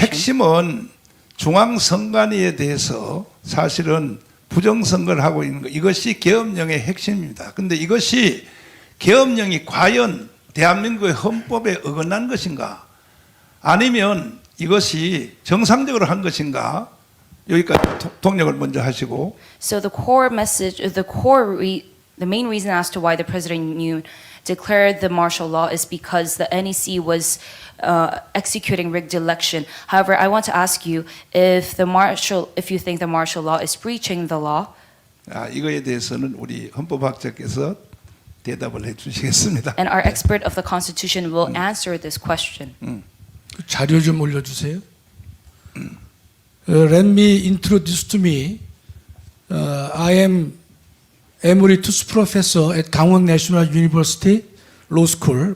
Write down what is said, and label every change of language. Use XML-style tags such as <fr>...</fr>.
<ko>핵심은 중앙선관위에 대해서 사실은 부정선거를 하고 있는 것, 이것이 계엄령의 핵심입니다. 그런데 이것이 계엄령이 과연 대한민국의 헌법에 어긋난 것인가, 아니면 이것이 정상적으로 한 것인가, 여기까지 통역을 먼저 하시고.</ko> <en>So the core message, the core the main reason as to why the President Yoon declared the martial law is because the NEC was executing rigged election. However, I want to ask you if you think the martial law is breaching the law.</en> <ko>이거에 대해서는 우리 헌법학자께서 대답을 해주시겠습니다.</ko> <en>And our expert of the Constitution will answer this question.</en> <ko>자료 좀 올려주세요.</ko> <en>Let me introduce to me. I am Emeritus Professor at Gangwon National University Law School.</en>